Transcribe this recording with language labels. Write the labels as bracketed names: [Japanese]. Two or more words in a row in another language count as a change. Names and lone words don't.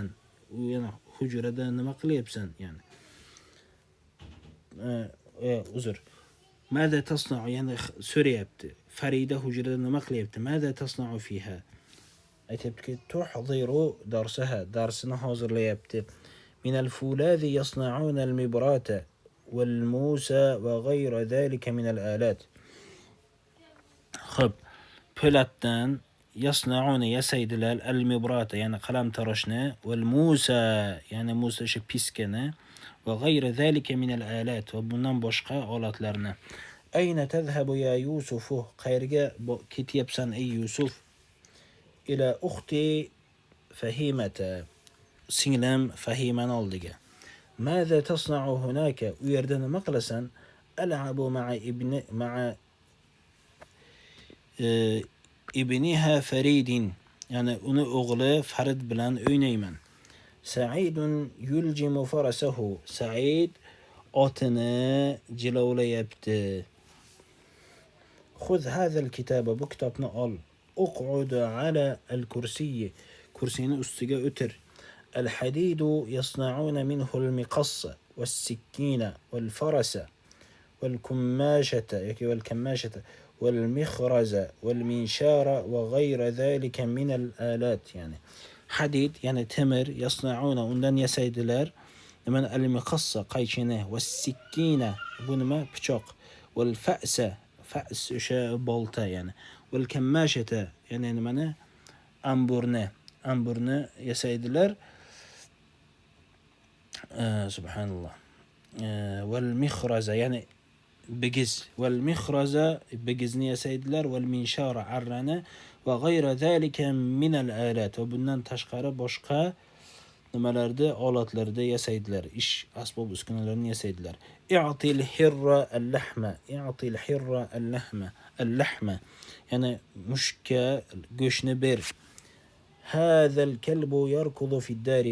[Uzbek] U yana hujrada nima qilyapsan? Ya'ni uzr. [Arabic] ماذا تصنع, [Uzbek] ya'ni so'rayapti. Farida hujrada nima qilyapti? [Arabic] ماذا تصنع فيها, aytibki تحضر درسها, [Uzbek] darsini hozirlayapti. [Arabic] من الفولاذ يصنعون المبراة والموسى وغير ذلك من الآلات. [Uzbek] Xo'p, po'latdan yasna'una, yasaydilar. Al-mibrata, ya'ni qalamtaroshni. [Arabic] Wal musa, [Uzbek] ya'ni musa shu piskani. [Arabic] وغير ذلك من الآلات, [Uzbek] va bundan boshqa olatlarni. [Arabic] أين تذهب يا يوسف, [Uzbek] qayerga ketyapsan ey Yusuf? [Arabic] إلى أختي فهيمة, [Uzbek] singlim Fahimani oldiga. [Arabic] Maza tasna'u hunaka, [Uzbek] u yerda nima qilasan? [Arabic] Al'abu ma'a ibniha Faridin, [Uzbek] ya'ni uni o'g'li Farid bilan o'ynayman. [Arabic] سعيد يلجم فرسه, [Uzbek] Sa'id otini jilovlayapti. [Arabic] خذ هذا الكتاب, [Uzbek] bu kitobni ol. [Arabic] اقعد على الكرسي, [Uzbek] kursini ustiga o'tir. [Arabic] الحديد يصنعون منه المقص والسكين والفأس والكماشة yoki والكماشة والمخرزة والمنشار وغير ذلك من الآلات, [Uzbek] ya'ni hadid, ya'ni temir. Yasna'una, undan yasaydilar. Nima? Al-miqassa, qaychini. Was-sikkina, bu nima? Pichoq. [Arabic] Wal-fa'sa, Fa's [Uzbek] o'sha bolta ya'ni. [Arabic] Val kammashata [Uzbek] ya'ni nimani? Amburni yasaydilar. Subhanallah. [Arabic] Val mikhraza [Uzbek] ya'ni bigiz. [Arabic] Val mikhraza [Uzbek] bigizni yasaydilar. [Arabic] والمنشار arrani وغير ذلك من الآلات. [Uzbek] Va bundan tashqari boshqa nimalarda olatlarda yasaydilar. Ish asbob uskunalarini yasaydilar. [Arabic] أعط الهرة اللحم أعط الهرة اللحم اللحم. [Uzbek] Ya'ni mushukka go'shtni ber. [Arabic] هذا الكلب يركض في داري.